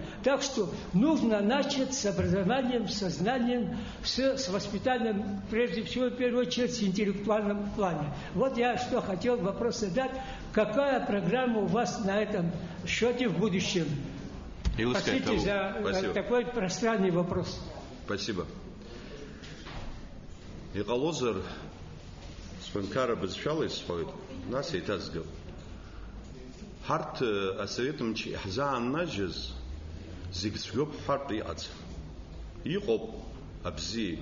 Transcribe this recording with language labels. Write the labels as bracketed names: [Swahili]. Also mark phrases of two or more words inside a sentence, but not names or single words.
[Russian] Так что нужно начать с образованием, с знанием, с воспитанием, прежде всего, в первую очередь, в интеллектуальном плане. Вот я что хотел вопрос задать. Какая программа у вас на этом счете в будущем? Спасибо за такой пространный вопрос. Спасибо. [Abkhazian] Иҟалозар сфанкара бызшәала исҳәоит, нас еиҭазгап. Ҳарҭ асовет мчы иаҳзааннажьыз зегь цәгьоуп ҳәартә иҟаӡам. Иҟоуп абзиа.